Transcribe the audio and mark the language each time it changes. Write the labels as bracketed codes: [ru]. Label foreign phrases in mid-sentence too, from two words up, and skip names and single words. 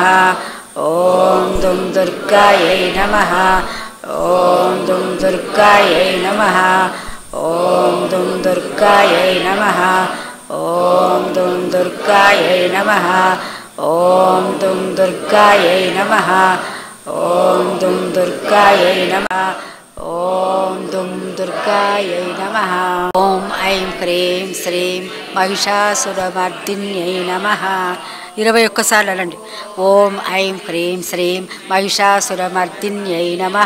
[sa] ओम दुं दुर्गायै नमः। ओम दुं दुर्गायै नमः। ओम दुं दुर्गायै नमः। ओम दुं दुर्गायै नमः। ओम दुं दुर्गायै नमः। ఓం దుం దుర్గాయై నమః. ఓం దుం దుర్గాయై నమః. ఓం ఐం హ్రీం శ్రీం మహిషాసురమర్దిన్యై నమః. [te] 21 సార్లు అనండి. [sa] ఓం ఐం హ్రీం శ్రీం మహిషాసురమర్దిన్యై నమః.